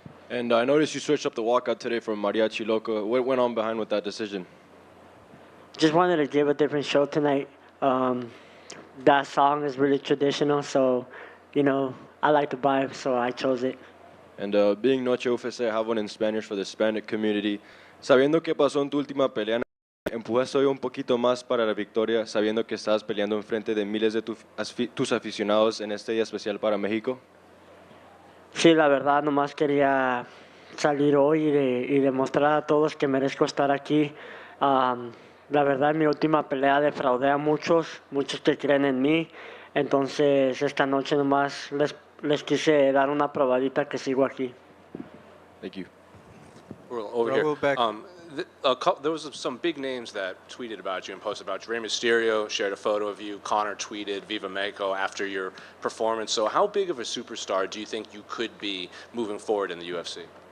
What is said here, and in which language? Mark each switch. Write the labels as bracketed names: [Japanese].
[English] And I noticed you switched up the walkout today from Mariachi Loco. What went on behind with that decision? Just wanted to give a different show tonight. That song is really traditional, so, I like the vibe, so I chose it. And being Noche UFC, I have one in Spanish for the Hispanic community. [Spanish] Sabiendo que pasó en tu última pelea, ¿empujaste hoy un poquito más para la victoria, sabiendo que estás peleando enfrente de miles de tus aficionados en este día especial para México? Sí, la verdad, nomás quería salir hoy y demostrar a todos que merezco estar aquí. La verdad, en mi última pelea defraudé a muchos que creen en mí. Entonces, esta noche nomás les quise dar una probadita que sigo aquí. [English] Thank you. Over here. There was some big names that tweeted about you and posted about you. Rey Mysterio shared a photo of you. Conor tweeted [Spanish] Viva Mexico [English] after your performance. So how big of a superstar do you think you could be moving forward in the UFC?